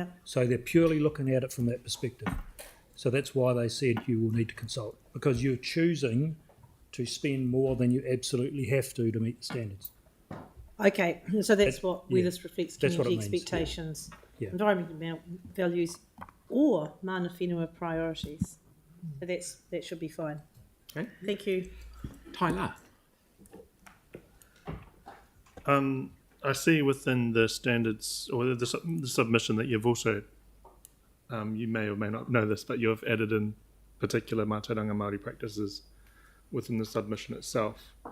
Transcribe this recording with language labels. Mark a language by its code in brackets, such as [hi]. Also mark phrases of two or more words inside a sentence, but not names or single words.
[en] So they're purely looking at it from that perspective. So that's why they said you will need to consult, because you're choosing to spend more than you absolutely have to meet the standards. Okay, so that's where this reflects community means, expectations, yeah. environmental values, or [mi] mana whenua [en] priorities. So that should be fine. Okay. Thank you. Tyler. I see within the standards or the submission that you've also, you may or may not know this, but you have added in particular [mi] Mātauranga Māori [en] practices within the submission itself.